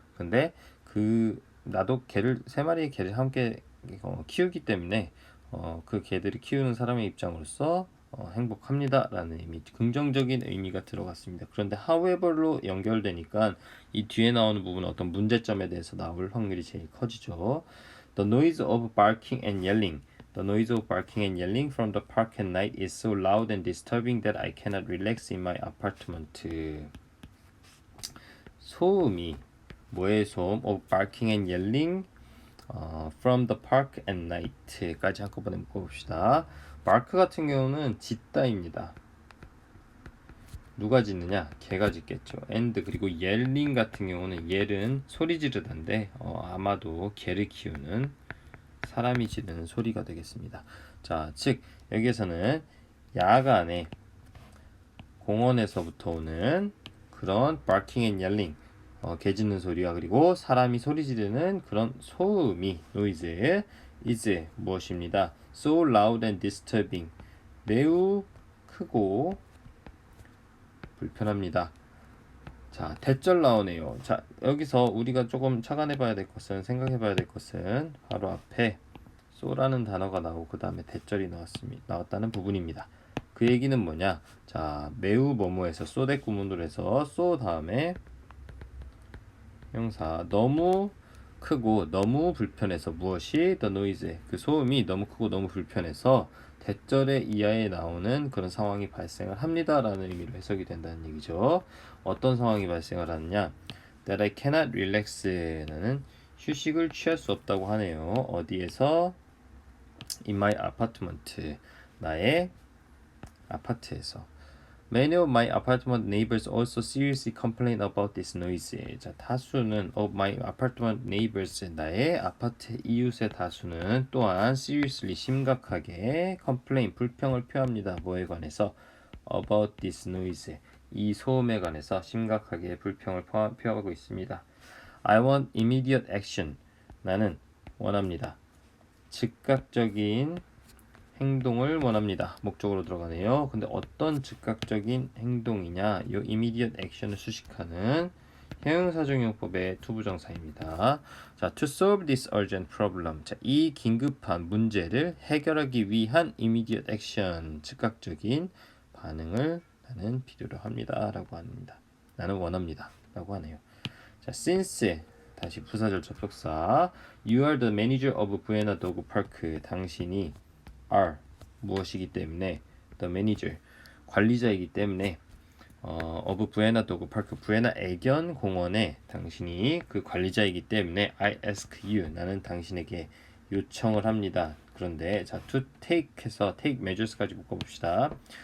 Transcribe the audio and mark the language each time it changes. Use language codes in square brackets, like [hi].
[ko] 근데 나도 세 마리의 개를 함께 키우기 때문에 그 개들을 키우는 사람의 입장으로서 행복합니다 라는 의미, 긍정적인 의미가 들어갔습니다. 그런데 however로 연결되니까 이 뒤에 나오는 부분은 어떤 문제점에 대해서 나올 확률이 제일 커지죠. [en] The noise of barking and yelling. The noise of barking and yelling from the park at night is so loud and disturbing that I cannot relax in my apartment. [ko] 소음이 뭐의 소음? [en] of barking and yelling from the park at night [ko] 까지 한꺼번에 묶어봅시다. bark 같은 경우는 짖다입니다. 누가 짖느냐? 개가 짖겠죠. and 그리고 yelling 같은 경우는 yell은 소리 지르다인데 아마도 개를 키우는 사람이 지르는 소리가 되겠습니다. 자, 즉 여기에서는 야간에 공원에서부터 오는 그런 [en] barking and yelling [ko] 개 짖는 소리와 그리고 사람이 소리 지르는 그런 소음이 noise is 무엇입니다? [en] so loud and disturbing [ko] 매우 크고 불편합니다. 자, 대절 나오네요. 자, 여기서 우리가 조금 착안해 봐야 될 것은 생각해 봐야 될 것은 바로 앞에 so라는 단어가 나오고 그 다음에 대절이 나왔다는 부분입니다. 그 얘기는 뭐냐? 자, 매우 뭐뭐해서 so 대 구문으로 해서 so 다음에 형사 너무 크고 너무 불편해서 무엇이 the noise 그 소음이 너무 크고 너무 불편해서 대절의 이하에 나오는 그런 상황이 발생을 합니다 라는 의미로 해석이 된다는 얘기죠. 어떤 상황이 발생을 하느냐? [en] that I cannot relax [ko] 나는 휴식을 취할 수 없다고 하네요. 어디에서? [en] in my apartment [ko] 나의 아파트에서. [en] Many of my apartment neighbors also seriously complain about this noise. [ko] 자, 다수는 [en] of my apartment neighbors [ko] 나의 아파트 이웃의 다수는 또한 seriously 심각하게 complain 불평을 표합니다. 뭐에 관해서? [en] about this noise [ko] 이 소음에 관해서 심각하게 불평을 표하고 있습니다. [en] I want immediate action. [ko] 나는 원합니다. 즉각적인 행동을 원합니다. 목적으로 들어가네요. 근데 어떤 즉각적인 행동이냐? 이 [en] immediate action [ko] 을 수식하는 형용사정용법의 투부정사입니다. [en] 자, to solve this urgent problem. [ko] 자, 이 긴급한 문제를 해결하기 위한 [en] immediate action, [ko] 즉각적인 반응을 나는 필요로 합니다. 라고 합니다. 나는 원합니다. 라고 하네요. [en] 자, since [ko] 다시 부사절 접속사 [en] You are the manager of Buena Dog Park. [ko] 당신이 are 무엇이기 때문에 the manager 관리자이기 때문에 [en] of Buena Dog Park [ko] 부에나 애견 공원에 당신이 그 관리자이기 때문에 [en] I ask you [ko] 나는 당신에게 요청을 합니다. 그런데 자 to take 해서 [en] take measures [ko] 까지 묶어봅시다.